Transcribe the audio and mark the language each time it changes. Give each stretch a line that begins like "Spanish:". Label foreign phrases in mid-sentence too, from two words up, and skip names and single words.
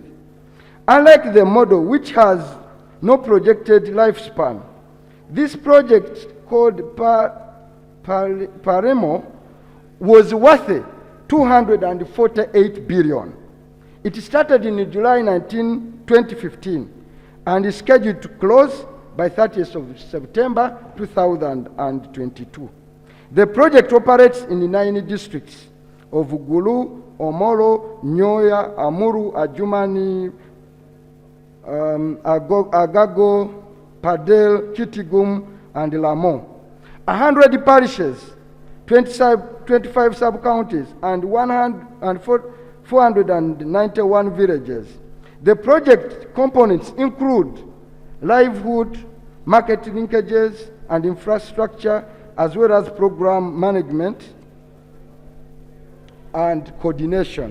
English: Unlike the model, which has no projected lifespan, this project called Paremo was worth 248 billion. It started in July 2015 and is scheduled to close by 30th of September 2022. The project operates in 9 districts of Gulu, Omoro, Nyoya, Amuru, Ajumani, Agago, Padel, Kitigum, and Lamon. 100 parishes, 25 sub-counties, and 491 villages. The project components include livelihood, market linkages, and infrastructure, as well as program management and coordination.